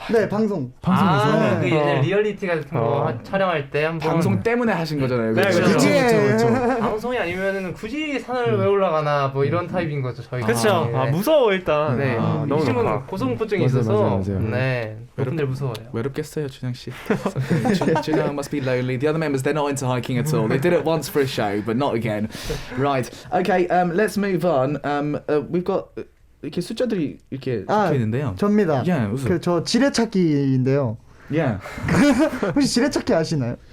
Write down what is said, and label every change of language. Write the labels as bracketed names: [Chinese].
[Korean] 네, 방송에서. 그 예전에 리얼리티 같은 거 촬영할 때 한번. 방송 때문에 하신 거잖아요. 그렇죠. 방송이 아니면은 굳이 산을 왜 올라가나 뭐 이런 타입인 거죠 저희. 그렇죠. 무서워 일단. 네. 너무 지금은 고소공포증이 있어서. 맞아요. 네. 여러분들 무서워요. 외롭겠어요, 준영 씨. [English] Junyoung must be lonely. The other members, they're not into hiking at all. They did it once for a show, but not again. Right. Okay. Let's move on. We've got [Korean] 이렇게 숫자들이 이렇게 적혀 있는데요. 접니다. 저 지뢰찾기인데요. 혹시 지뢰찾기 아시나요?